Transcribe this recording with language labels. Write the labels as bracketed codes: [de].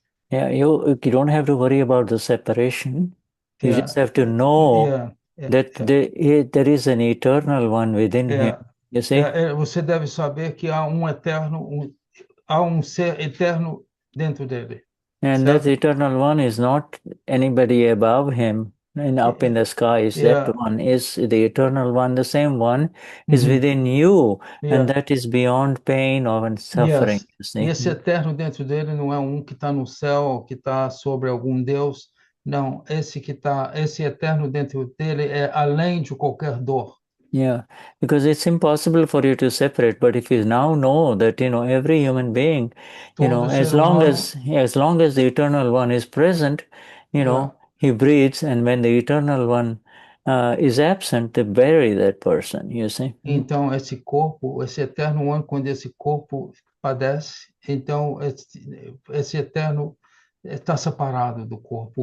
[en] Yeah, you don't have to worry about the separation. You just have to know that there is an eternal one within him. You see? [pt] Você deve saber que há um eterno, há um ser eterno dentro dele. [en] And that eternal one is not anybody above him and up in the skies. That one is the eternal one. The same one is within you, and that is beyond pain or suffering. [pt] E esse eterno dentro dele não é um que está no céu, que está sobre algum Deus. Não, esse eterno dentro dele é além de qualquer dor. [en] Yeah, because it's impossible for you to separate. But if you now know that every human being, as long as the eternal one is present, he breathes, and when the eternal one is absent, they bury that person. You see. [pt] Então esse corpo, esse eterno one, quando esse corpo padece, então esse eterno está separado do corpo.